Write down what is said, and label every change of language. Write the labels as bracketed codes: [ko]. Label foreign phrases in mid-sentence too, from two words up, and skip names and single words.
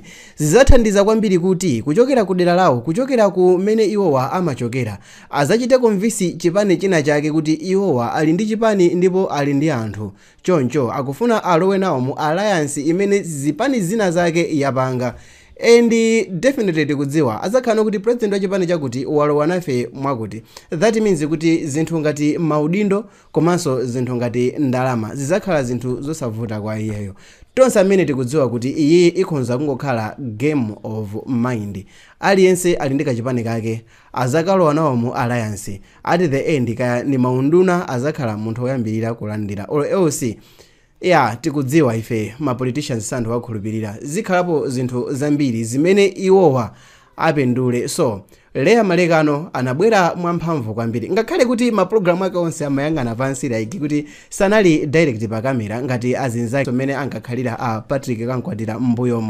[ny] Zizathandiza kwambiri kuti kuchokera ku dera lawo, kuchokera kumene iwowa amachokera, azachite konvinsi chipani china chake kuti iwowa ali ndi chipani ndipo ali ndi anthu. Choncho akufuna alowe nawo mu alliance imene zipani zina zake yapanga. [en] And definitely [ny] tikudziwa azakhala kuti president wa chipani chakuti walowa nafe mwakuti. [en] That means [ny] kuti zinthu ngati maudindo komanso zinthu ngati ndalama zizakhala zinthu zosavuta kwa iyeyo. Tonse amene tikudziwa kuti iye ikhonza kungokhala [en] game of mind. [ny] Aliyense ali ndi kachipani kake azakalowa nawo mu alliance. [en] At the end [ny] kaya ni maunduna azakhala munthu woyambirira kulandira. [en] Or else [ny] tikudziwa ife ma politicians santhu wakhulupirira zikhalapo zinthu zambiri zimene iwowa apendule. So Leah Malekano anabwera mwamphamvu kwambiri, ngakhale kuti ma program ake onse amayang'ana pansi like kuti sanali direct pa kamera ngati azinzake amene ankakhalira a Patrick Kankwatira mbuyomo.